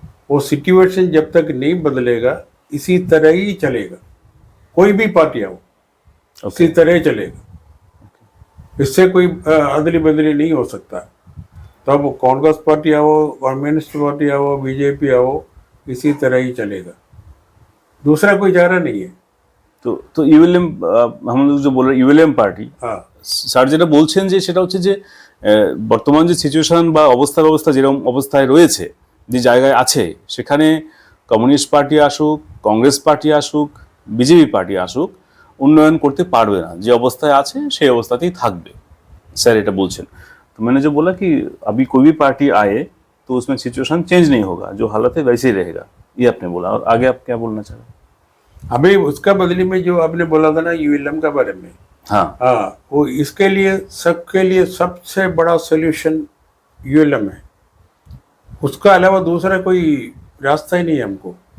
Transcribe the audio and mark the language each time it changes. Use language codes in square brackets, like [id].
[hi] वो सिचुएशन जब तक नहीं बदलेगा इसी तरह ही चलेगा, कोई भी पार्टी आओ इसी तरह चलेगा, इससे कोई अदली बदली नहीं हो सकता। तब कांग्रेस पार्टी आओ, कम्युनिस्ट पार्टी आओ, बीजेपी आओ, इसी तरह ही चलेगा, दूसरा कोई चारा नहीं है। [bn] तो ইউএলএম, [hi] हम लोग जो बोल रहे [bn] ইউএলএম পার্টি, স্যার যেটা বলছেন যে সেটা হচ্ছে যে বর্তমান যে সিচুয়েশন বা অবস্থা যেরকম অবস্থায় রয়েছে, যে জায়গায় আছে, সেখানে কমিউনিস্ট পার্টি আসুক, কংগ্রেস পার্টি আসুক, বিজেপি পার্টি আসুক, উন্নয়ন করতে পারবে না, যে অবস্থায় আছে সেই অবস্থাতেই থাকবে, স্যার এটা বলছেন। [hi] तो मैंने जो बोला कि अभी कोई भी पार्टी आए तो उसमें सिचुएशन चेंज नहीं होगा, जो हालत है वैसे ही रहेगा, ये आपने बोला। और आगे आप क्या बोलना चाह रहे हैं? अभी उसका बदले में जो आपने बोला था ना यूएलएम का बारे में, हाँ, वो इसके लिए सबके लिए सबसे बड़ा सोल्यूशन यूएलएम है। उसका अलावा दूसरा कोई रास्ता ही नहीं है हमको।